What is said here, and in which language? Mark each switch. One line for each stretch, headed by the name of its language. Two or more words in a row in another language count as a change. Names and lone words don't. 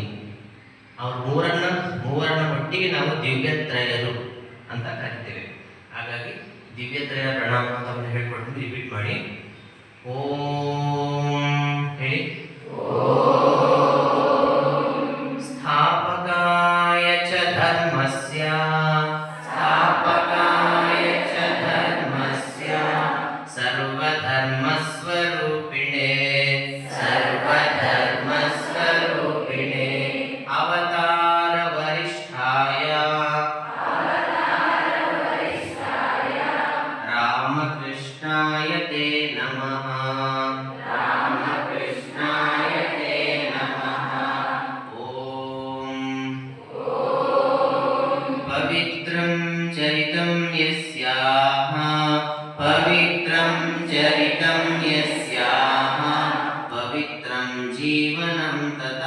Kannada: ಅವ್ರ ಮೂವರನ್ನ ಒಟ್ಟಿಗೆ ನಾವು ದಿವ್ಯತ್ರಯರು ಅಂತ ಕರಿತೇವೆ. ಹಾಗಾಗಿ ದಿವ್ಯತ್ರಯ ಪ್ರಣಾಮ ಅಂತ ಹೇಳ್ಕೊಡ್ತೀನಿ, ರಿಪೀಟ್ ಮಾಡಿ. ಓಂ ಹೇಳಿ.
Sanskrit: ಸ್ಥಾಪಕಾಯ ಚ ಧರ್ಮಸ್ಯ. ಸ್ಥಾಪಕಾಯ ಚ ಧರ್ಮಸ್ಯ ಸರ್ವಧರ್ಮಸ್ವರೂಪಿಣೆ. ಸರ್ವಧರ್ಮಸ್ವರೂಪಿಣೆ ಅವತಾರ ವರಿಷ್ಠಾಯ. ರಾಮಕೃಷ್ಣಾಯ ತೇ ನಮಃ. ರಾಮಕೃಷ್ಣಾಯ ತೇ ನಮಃ. ಓಂ ಪವಿತ್ರಂ ಚರಿತಂ ಯಸ್ಯಾಹ. ಪವಿತ್ರಂ ಚರಿತಂ ಯಸ್ಯಾಹ ಪವಿತ್ರಂ ಜೀವನಂ ತಥಾ.